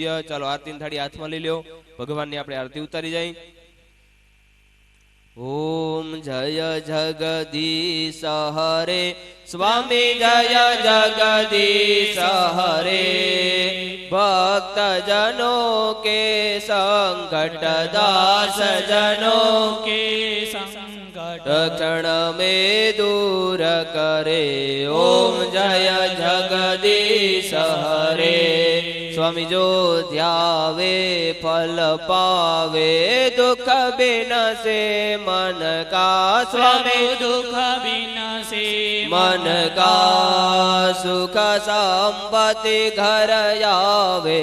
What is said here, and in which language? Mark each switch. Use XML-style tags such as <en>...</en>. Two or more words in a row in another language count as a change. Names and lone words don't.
<gu>ચાલો આરતીની થાળી હાથમાં લઈ લ્યો, ભગવાનની આપણે આરતી ઉતારી જાય.</gu> <hi>ओम जय जगदीश हरे स्वामी जय जगदीश हरे भक्त जनों के संकट दास जनों के संकट क्षण में दूर करे. ओम जय जगदीश हरे स्वामी जो ध्यावे फल पावे दुख बिन से मन का. स्वामी दुख बिन से मन का सुख संपत्ति घर आवे.</hi>